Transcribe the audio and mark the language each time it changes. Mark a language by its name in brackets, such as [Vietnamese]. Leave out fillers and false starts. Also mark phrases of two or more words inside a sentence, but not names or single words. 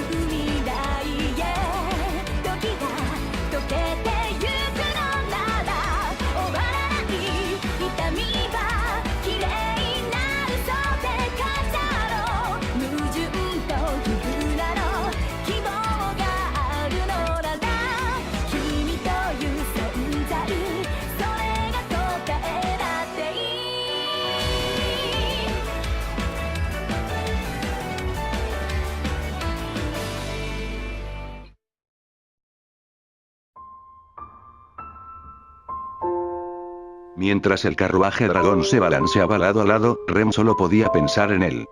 [Japanese] 未来へ時が溶けてゆくのなら終わらない痛みは綺麗な嘘で飾ろう矛盾と不裏の希望があるのなら君という存在それが答えだっていい [Spanish] Mientras el carruaje dragón se balanceaba lado a lado, Rem solo podía pensar en él.